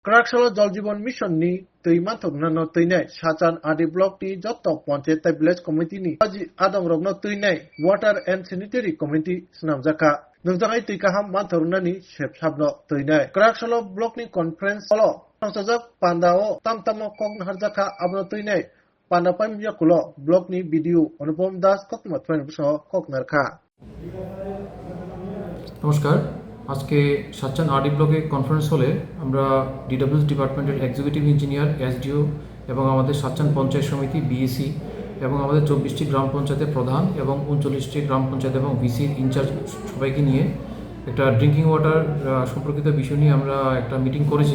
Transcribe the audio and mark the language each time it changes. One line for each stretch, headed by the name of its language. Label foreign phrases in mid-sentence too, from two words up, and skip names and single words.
Kok Borok: Karakshalo Jal Jeevan Mission ni teuima thoknano teinai Sachan Adi Block ni jotok Panchayat Village Committee ni Haji Adam Rogno teinai Water and Sanitary Committee snamjaka nungjangai tui kaham manthorunani sepsabno teinai Karakshalo Block ni conference holo sangsajak pandao tamtamo kok harjaka abno teinai Panda Paimyakulo Block ni BDO Anupam Das kokmatwen buso koknarkha
Bangla: নমস্কার আজকে সাচ্চান আরডি ব্লকে কনফারেন্স হলে আমরা ডিডব্লিউএস ডিপার্টমেন্টের
English: executive engineer
Bangla: এসডিও এবং আমাদের সাচ্চান পঞ্চায়েত সমিতি বিএসি এবং আমাদের 24টি গ্রাম পঞ্চায়েতের প্রধান এবং 39টি গ্রাম পঞ্চায়েত এবং ভিসির ইনচার্জ সবাইকে নিয়ে একটা
English: drinking water
Bangla: সম্পর্কিত বিষয় নিয়ে আমরা একটা মিটিং করেছি।